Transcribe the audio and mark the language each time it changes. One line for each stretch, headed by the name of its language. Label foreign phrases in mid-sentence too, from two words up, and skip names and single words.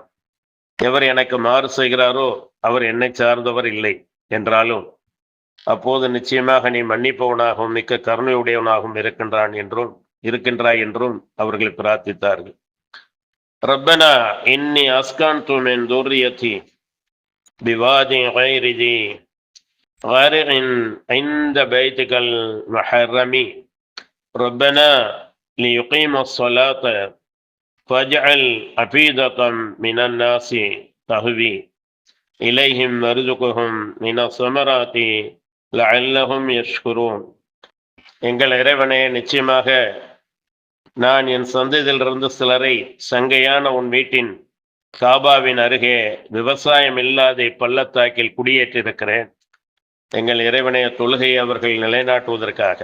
Tamil: எவர் எனக்கு மாறு செய்கிறாரோ அவர் என்னை சார்ந்தவர் இல்லை என்றாலும் அப்போது நிச்சயமாக நீ மன்னிப்பவனாகவும் மிக்க கருணையுடையவனாகவும் இருக்கின்றாய் என்றும் அவர்கள் பிரார்த்தித்தார்கள்.
Arabic: ربنا إني أسكنت من ذريتي بواد غير ذي زرع عند بيتك المحرم ربنا ليقيموا الصلاة فَاجْعَلْ أَفِئِدَةً مِنَ النَّاسِ تَهْوِي إِلَيْهِمْ وَارْزُقْهُمْ مِنَ الثَّمَرَاتِ لَعَلَّهُمْ يَشْكُرُونَ.
Tamil: எங்கள் இறைவனே, நிச்சயமாக நான் என் சந்ததியிலிருந்து சிலரை சங்கையான உன் வீட்டின் காபாவின் அருகே விவசாயம் இல்லாத பள்ளத்தாக்கில் குடியேற்றிருக்கிறேன். எங்கள் இறைவனே, தொழுகையை அவர்கள் நிலைநாட்டுவதற்காக.